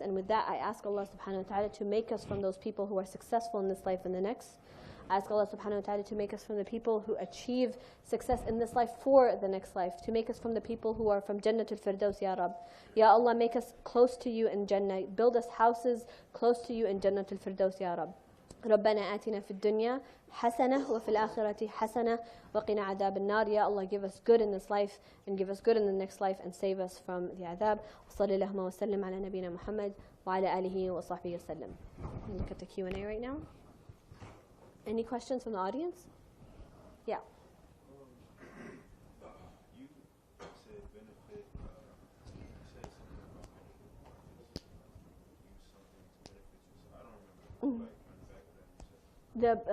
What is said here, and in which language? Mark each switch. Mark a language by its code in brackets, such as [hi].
[en] And with that, I ask Allah subhanahu wa ta'ala to make us from those people who are successful in this life and the next. I ask Allah subhanahu wa ta'ala to make us from the people who achieve success in this life for the next life, to make us from the people who are from Jannatul Firdaus, Ya Rab. Ya Allah, make us close to you in Jannah. Build us houses close to you in Jannatul Firdaus, Ya Rab. [ar] ربنا آتنا في الدنيا حسنة وفي الآخرة حسنة وقنا عذاب النار. [en] Ya Allah, give us good in this life and give us good in the next life and save us from the adhab. [ar] وصلى اللهم وسلم على نبينا محمد وعلى آله وصحبه وسلم. [en] Look at the Q&A right now. Any questions from the audience? Yeah. You said benefit, you said something about use something to benefit you. So I don't remember like on the back of that you said.